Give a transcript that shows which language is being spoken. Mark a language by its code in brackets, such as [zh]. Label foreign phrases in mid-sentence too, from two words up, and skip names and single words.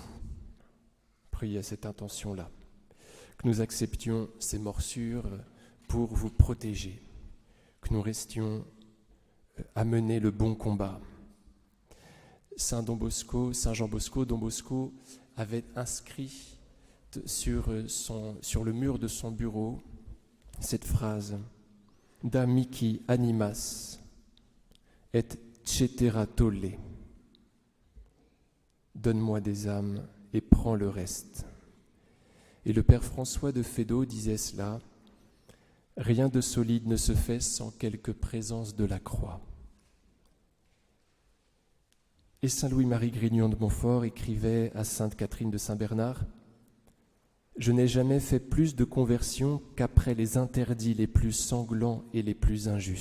[fr] Priez à cette intention-là. Que nous acceptions ces morsures pour vous protéger. Que nous restions à mener le bon combat. Saint Don Bosco avait inscrit sur le mur de son bureau cette phrase « [la] Da mihi animas et cetera tolle [fr] » « Donne-moi des âmes et prends le reste ». Et le Père François de Fédot disait cela « Rien de solide ne se fait sans quelque présence de la croix ». Et saint Louis-Marie Grignon de Montfort écrivait à sainte Catherine de Saint-Bernard « Je n'ai jamais fait plus de conversion qu'après les interdits les plus sanglants et les plus injustes.